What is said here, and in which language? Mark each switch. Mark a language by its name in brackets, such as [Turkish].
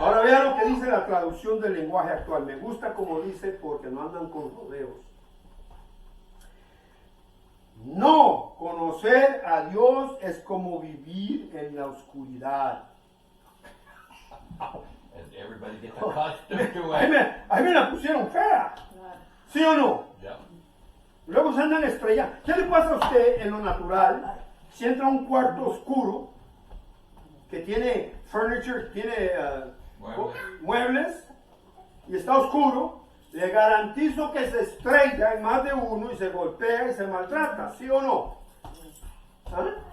[Spanish] Ahora vea lo que dice la traducción del lenguaje actual. Me gusta como dice porque no andan con rodeos. No, conocer a Dios es como vivir en la oscuridad. [English] And everybody gets accustomed to [Spanish] Ahí [English] it. [Spanish] me la pusieron fea. ¿Sí o no? [English] Yep. [Spanish] Luego se andan estrellando. ¿Qué le pasa a usted en lo natural si entra a un cuarto oscuro que tiene furniture, tiene muebles y está oscuro? Le garantizo que se estrella en más de uno y se golpea y se maltrata, ¿sí o no? ¿Ah?